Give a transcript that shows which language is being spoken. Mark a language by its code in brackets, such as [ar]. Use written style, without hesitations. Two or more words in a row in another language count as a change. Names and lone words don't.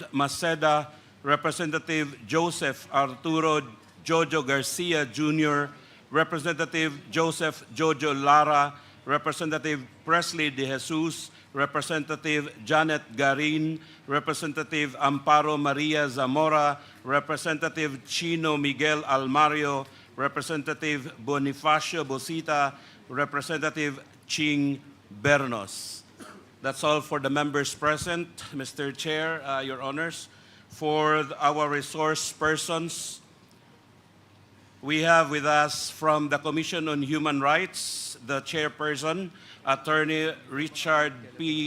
[en] Maceda, Representative Joseph Arturo Jojo Garcia Jr., Representative Joseph Jojo Lara, Representative Presley De Jesus, Representative Janet Garin, Representative Amparo Maria Zamora, Representative Chino Miguel Almario, Representative Bonifacio Bosita, Representative Ching Bernos. That's all for the members present, Mr. Chair, Your Honors. For our resource persons, we have with us from the Commission on Human Rights, the chairperson, Attorney Richard P.